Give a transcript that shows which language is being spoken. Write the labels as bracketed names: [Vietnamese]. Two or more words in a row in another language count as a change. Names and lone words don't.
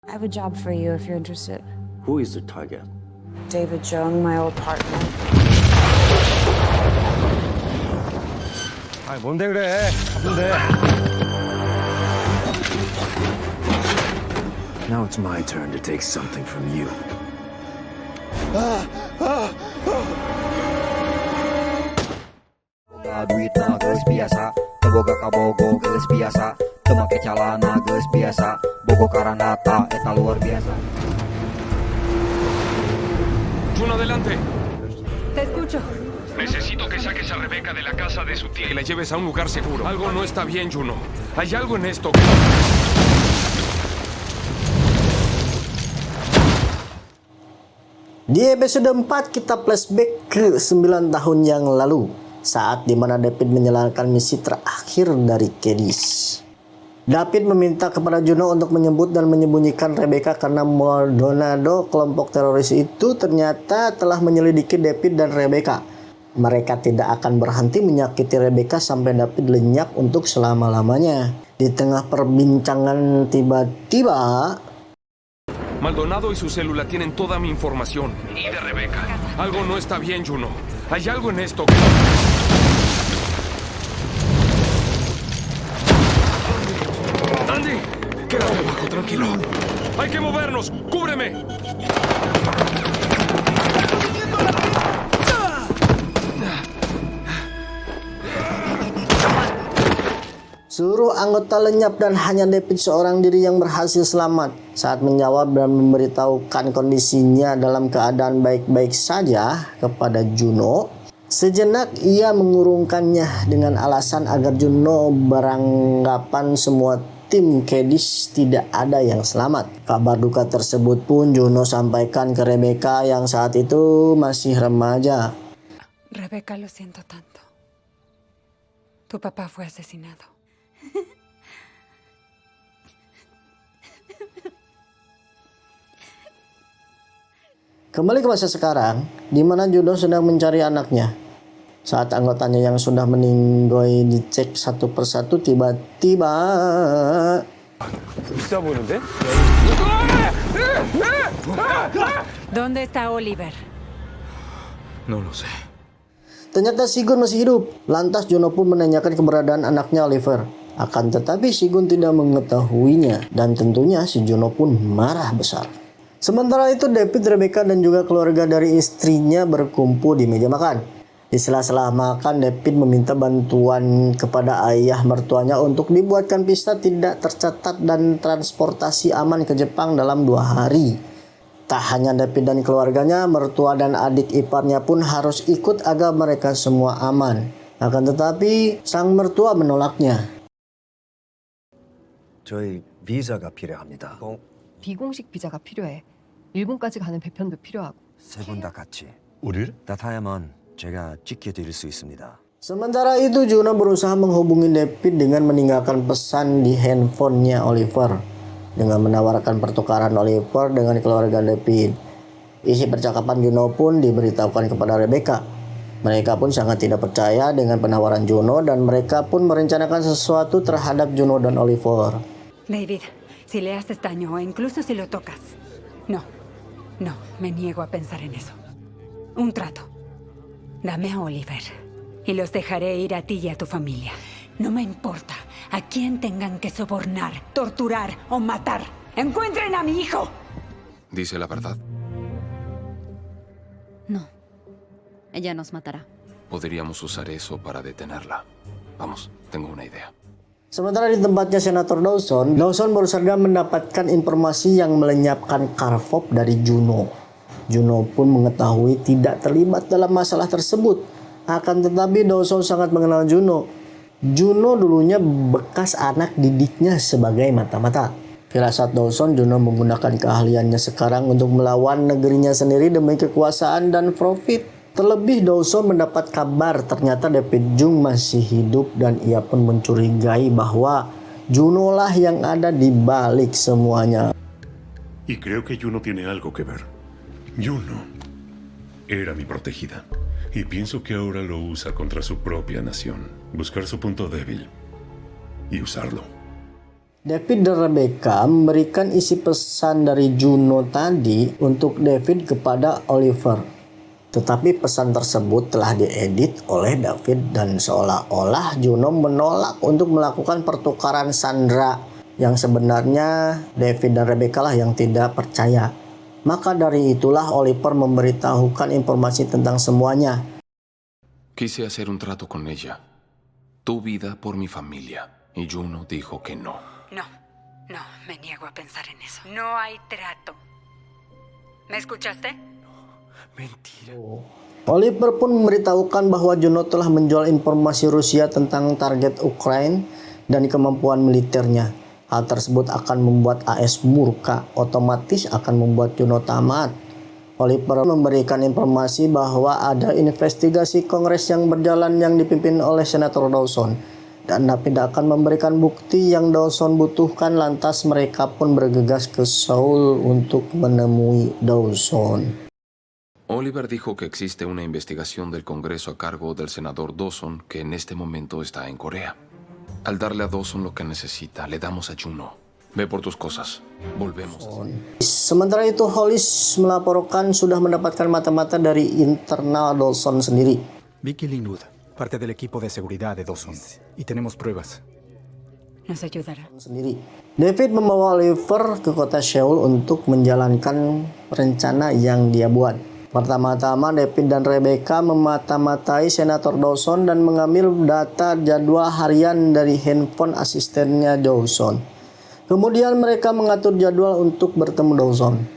[English] I have a job for you if you're interested. Who is the target? David Jung, my old partner. [Korean] 아, 뭔데 그래? 바쁜데. [English] Now it's my turn to take something from you. [Sundanese] Duit na geus biasa, teboga kabogo geus biasa, teu make calana geus biasa, bogo karanata eta luar biasa. [Spanish] Juno, adelante. Te escucho. Necesito que saques a Rebeca de la casa de su tía y la lleves a un lugar seguro. Algo no está bien, Juno. Hay algo en esto. [Indonesian] Di episode 4 kita flashback ke 9 tahun yang lalu, saat dimana David menjalankan misi terakhir dari Cadiz. David meminta kepada Juno untuk menyebut dan menyembunyikan Rebecca karena Maldonado, kelompok teroris itu, ternyata telah menyelidiki David dan Rebecca. Mereka tidak akan berhenti menyakiti Rebecca sampai David lenyap untuk selama-lamanya. Di tengah perbincangan tiba-tiba [Spanish] Maldonado y su célula tienen toda mi información. Y de Rebeca. Algo no está bien, Juno. Hay algo en esto. Andy, quédate abajo, tranquilo. Hay que movernos. ¡Cúbreme! [Indonesian] seluruh anggota lenyap dan hanya David seorang diri yang berhasil selamat. Saat menjawab dan memberitahukan kondisinya dalam keadaan baik-baik saja kepada Juno, sejenak ia mengurungkannya dengan alasan agar Juno beranggapan semua tim Cadiz tidak ada yang selamat. Kabar duka tersebut pun Juno sampaikan ke Rebecca yang saat itu masih remaja. [Spanish] Rebeca, lo siento tanto. Tu papá fue asesinado. [Indonesian] Kembali ke masa sekarang, di mana Juno sedang mencari anaknya. Saat anggotanya yang sudah meninggoy dicek satu persatu, tiba-tiba [Korean] 있어 보이는데? [Spanish] ¿Dónde está Oliver? No lo sé. [Indonesian] ternyata Sigun masih hidup. Lantas Juno pun menanyakan keberadaan anaknya Oliver. Akan tetapi Sigun tidak mengetahuinya, dan tentunya si Juno pun marah besar. Sementara itu David, Rebecca dan juga keluarga dari istrinya berkumpul di meja makan. Di sela-sela makan, David meminta bantuan kepada ayah mertuanya untuk dibuatkan visa tidak tercatat dan transportasi aman ke Jepang dalam 2 hari. Tak hanya David dan keluarganya, mertua dan adik iparnya pun harus ikut agar mereka semua aman. Akan tetapi sang mertua menolaknya. [Korean] 저희 비자가 필요합니다. 비공식 비자가 필요해. 일본까지 가는 배편도 필요하고. 세 분 다 같이. 우리를? 나타야만 제가 지켜드릴 수 있습니다. [Indonesian] Sementara itu Juno berusaha menghubungi David dengan meninggalkan pesan di handphonenya Oliver, dengan menawarkan pertukaran Oliver dengan keluarga David. Isi percakapan Juno pun diberitahukan kepada Rebecca. Mereka pun sangat tidak percaya dengan penawaran Juno dan mereka pun merencanakan sesuatu terhadap Juno dan Oliver. [Spanish] David, si le haces daño o incluso si lo tocas. No, me niego a pensar en eso. Un trato. Dame a Oliver y los dejaré ir a ti y a tu familia. No me importa a quién tengan que sobornar, torturar o matar. ¡Encuentren a mi hijo! Dice la verdad. No. Ella nos matará. Podríamos usar eso para detenerla. Vamos, tengo una idea. [Indonesian] Sementara di tempatnya Senator Dawson baru saja mendapatkan informasi yang melenyapkan Karpov dari Juno. Juno pun mengetahui tidak terlibat dalam masalah tersebut. Akan tetapi Dawson sangat mengenal Juno. Juno dulunya bekas anak didiknya sebagai mata-mata. Firasat Dawson, Juno menggunakan keahliannya sekarang untuk melawan negerinya sendiri demi kekuasaan dan profit. Terlebih Dawson mendapat kabar ternyata David Jung masih hidup dan ia pun mencurigai bahwa Juno lah yang ada di balik semuanya. [Spanish] Y creo que Juno tiene algo que ver. Juno era mi protegida y pienso que ahora lo usa contra su propia nación. Buscar su punto débil y usarlo. [Indonesian] David dan Rebecca memberikan isi pesan dari Juno tadi untuk David kepada Oliver. Tetapi pesan tersebut telah diedit oleh David dan seolah-olah Juno menolak untuk melakukan pertukaran Sandra, yang sebenarnya David dan Rebecca lah yang tidak percaya. Maka dari itulah Oliver memberitahukan informasi tentang semuanya. [Spanish] Quise hacer un trato con ella. Tu vida por mi familia. Y Juno dijo que no. No, no, me niego a pensar en eso. No hay trato. ¿Me escuchaste? Mentira. [Indonesian] Oliver pun memberitahukan bahwa Juno telah menjual informasi Rusia tentang target Ukraina dan kemampuan militernya. Hal tersebut akan membuat AS murka, otomatis akan membuat Juno tamat. Oliver memberikan informasi bahwa ada investigasi Kongres yang berjalan yang dipimpin oleh Senator Dawson, dan David akan memberikan bukti yang Dawson butuhkan. Lantas mereka pun bergegas ke Seoul untuk menemui Dawson. [Spanish] Oliver dijo que existe una investigación del Congreso a cargo del senador Dawson que en este momento está en Corea. Al darle a Dawson lo que necesita, le damos a Juno. Ve por tus cosas. Volvemos. [Indonesian] Sementara itu, Hollis melaporkan sudah mendapatkan mata-mata dari internal Dawson sendiri. [Spanish] Vicky Linwood, parte del equipo de seguridad de Dawson. Y tenemos pruebas. Nos ayudará. [Indonesian] David membawa Oliver ke kota Seoul untuk menjalankan rencana yang dia buat. Pertama-tama, David dan Rebecca memata-matai Senator Dawson dan mengambil data jadwal harian dari handphone asistennya Dawson. Kemudian mereka mengatur jadwal untuk bertemu Dawson.